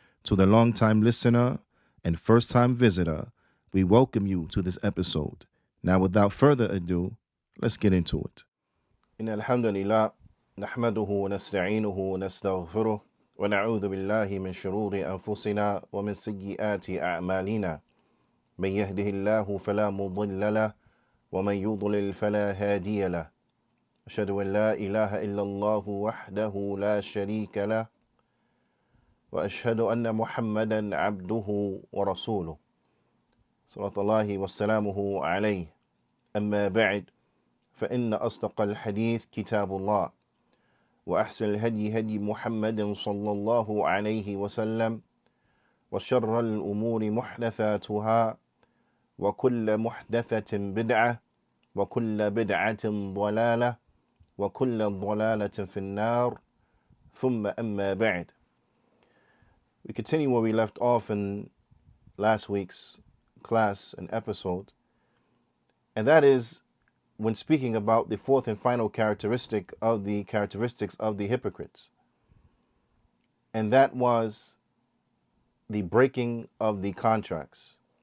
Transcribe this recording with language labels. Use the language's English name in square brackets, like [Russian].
[English] To the long-time listener and first-time visitor, we welcome you to this episode. Now, without further ado, let's get into it. [Arabic] إن الحمد لله نحمده ونستعينه ونستغفره ونعوذ بالله من شرور أنفسنا ومن سيئات أعمالنا من يهده الله فلا مضل له ومن يضلل فلا هادي له أشهد أن لا إله إلا الله وحده لا شريك له وأشهد أن محمدا عبده ورسوله صلى الله وسلامه عليه أما بعد فإن أصدق الحديث كتاب الله وأحسن الهدي هدي محمد صلى الله عليه وسلم وشر الأمور محدثاتها وكل محدثة بدعة وكل بدعة ضلالة وكل ضلالة في النار ثم أما بعد. [English] We continue where we left off in last week's class and episode, and that is when speaking about the fourth and final characteristic of the characteristics of the hypocrites, and that was the breaking of the contracts.